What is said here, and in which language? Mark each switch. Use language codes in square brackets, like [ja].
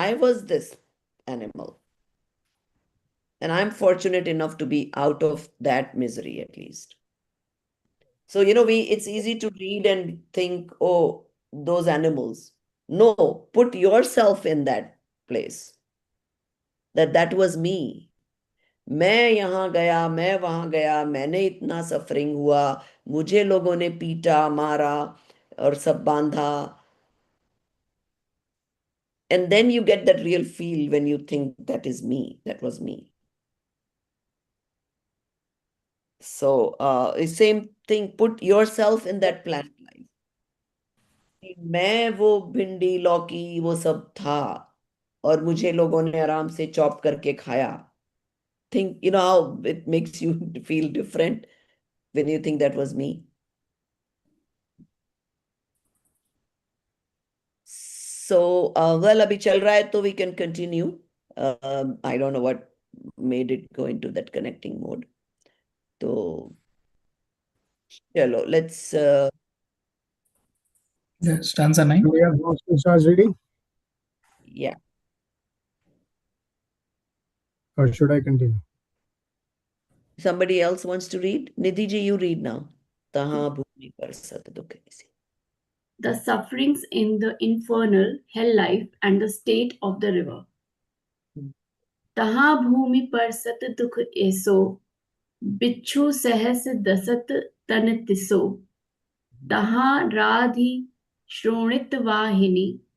[en] I was this animal. And I'm fortunate enough to be out of that misery at least. So, it's easy to read and think, oh, those animals. No, put yourself in that place. That was me. [hi] मैं यहाँ गया, मैं वहां गया, मैंने इतना suffering हुआ, मुझे लोगों ने पीटा, मारा और सब बांधा. [en] And then you get that real feel when you think that is me, that was me. So, same thing, put yourself in that planet life. [hi] मैं वो भिंडी लौकी वो सब था और मुझे लोगों ने आराम से चॉप करके खाया. [en] Think, how it makes you feel different when you think that was me. So, well, [hi] abhi chal raha hai, [en] so we can continue. I don't know what made it go into that connecting mode. So, chalo, let's. Yeah, stanza 9. Do we have more Shah's reading, Yeah. or should I continue? Somebody else wants to read? Nidhi ji, you read now. [hi] Taha bhumi par sat dukh aisi. [en] The sufferings in the infernal hell life and the state of the river. [hi] तहाँ भूमि पर सत दुख ऐसो बिच्छू सहस दसत तन तिसो तहाँ राधि श्रोणित वाहिनी